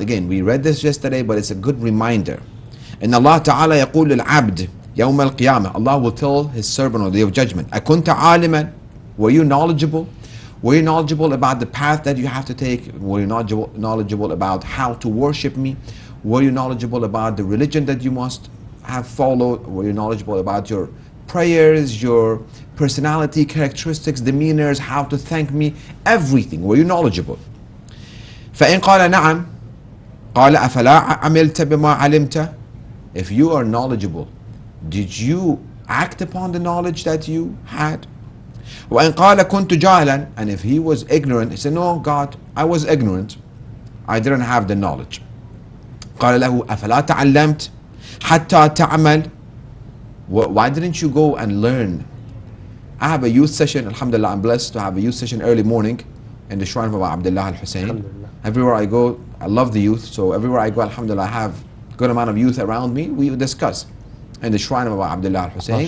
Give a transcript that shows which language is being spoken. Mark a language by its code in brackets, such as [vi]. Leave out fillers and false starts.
[en] Again, we read this yesterday, but it's a good reminder. [ar] إن الله تعالى يقول العبد يوم القيامة. [en] Allah will tell His servant on the day of judgment, [ar] أكنت عالما? [en] Were you knowledgeable? Were you knowledgeable about the path that you have to take? Were you knowledgeable about how to worship me? Were you knowledgeable about the religion that you must have followed? Were you knowledgeable about your prayers, your personality, characteristics, demeanors, how to thank me? Everything. Were you knowledgeable? [ar] فإن قال نعم قال أفلا عملت بما علمت. [en] If you are knowledgeable, did you act upon the knowledge that you had? [ar] وإن قال كنت جاهلا. [en] And if he was ignorant, he said, no, God, I was ignorant, I didn't have the knowledge. [ar] قال له أفلا تعلمت حتى تعمل. [en] Why didn't you go and learn? I have a youth session, alhamdulillah, I'm blessed to have a youth session early morning in the shrine of Abu Abdullah al-Hussein. Everywhere I go, I love the youth, so everywhere I go, alhamdulillah, I have a good amount of youth around me. We discuss in the shrine of Abu Abdullah al-Hussein.